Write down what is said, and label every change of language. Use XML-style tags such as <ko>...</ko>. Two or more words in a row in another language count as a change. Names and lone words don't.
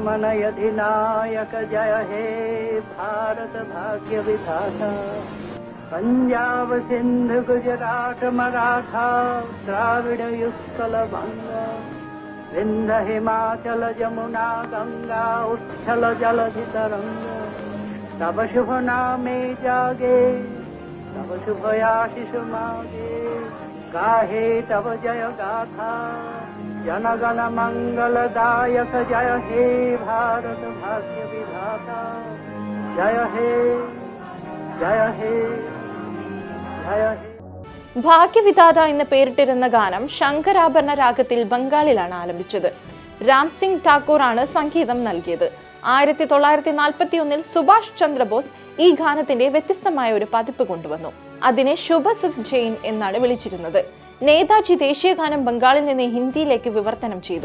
<bn>পাঞ্জাব সিন্ধু গুজরাট মারাঠা দ্রাবিড় উৎকল বঙ্গ বিন্ধ্য হিমাচল যমুনা গঙ্গা উচ্ছল জলধি তরঙ্গ তব শুভ নামে জাগে তব শুভ আশিস মাগে গাহে তব জয় গাথা জনগণ মঙ্গলদায়ক জয় হে ভারত ভাগ্য বিধাতা জয় হে জয় হে জয় হে.</bn> <ml>ഭാഗ്യവിധാത എന്ന് പേരിട്ടിരുന്ന ഗാനം ശങ്കരാഭരണ രാഗത്തിൽ ബംഗാളിലാണ് ആലപിച്ചത്. രാം സിംഗ് ഠാക്കൂർ ആണ് സംഗീതം നൽകിയത്. 1941 സുഭാഷ് ചന്ദ്രബോസ് ഈ ഗാനത്തിന്റെ വ്യത്യസ്തമായ ഒരു പതിപ്പ് കൊണ്ടുവന്നു. അതിനെ ശുഭസുഖ് ജെയിൻ എന്നാണ് വിളിച്ചിരുന്നത്. നേതാജി ദേശീയ ഗാനം ബംഗാളിൽ നിന്ന് ഹിന്ദിയിലേക്ക് വിവർത്തനം ചെയ്തു.</ml>